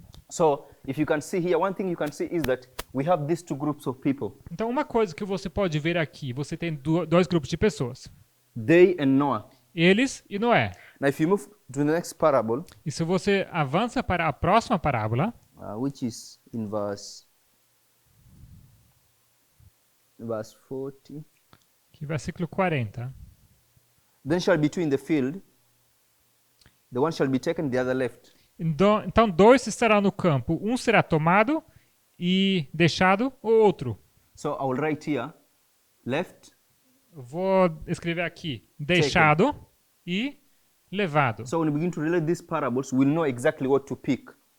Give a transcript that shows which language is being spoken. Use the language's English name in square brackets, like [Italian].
[English] So if you can see here, one thing you can see is that we have these two groups of people, [Portuguese] Então, uma coisa que você pode ver aqui, você tem dois grupos de pessoas, [English] they and Noah. [Portuguese] eles e Noé. [English] Now if you move to the next parable, [Portuguese] E se você avança para a próxima parábola, [English] which is in verse 40. [Portuguese] que é versículo 40. [English] Then shall be two in the field, the one shall be taken, the other left. [Portuguese] Então, dois estarão no campo, um será tomado e deixado, o outro. [English] So I will write here, left. [Portuguese] Vou escrever aqui, deixado e levado. [English] So when we begin to relate these parables, we'll know exactly what to pick.